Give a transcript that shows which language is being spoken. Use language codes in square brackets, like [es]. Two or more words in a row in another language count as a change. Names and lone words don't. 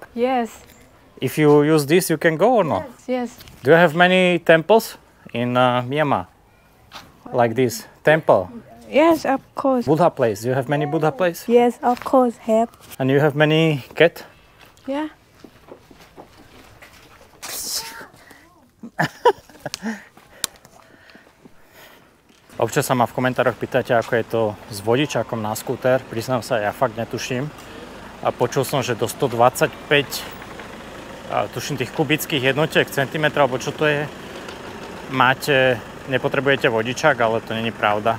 [en] Yes, If you use this, you can go or not? yes. Do you have many temples in Myanmar? Like this temple, Yes, of course. Buddha place. Do you have many Buddha place? Yes, of course, have. And you have many cat? Yeah. [sk] Občas sa ma v komentároch pýtate, ako je to s vodičákom na skúter. Priznám sa, ja fakt netuším. A počul som, že do 125 tuším tých kubických jednotiek, centimetrov, alebo čo to je, nepotrebujete vodičák, ale to není pravda.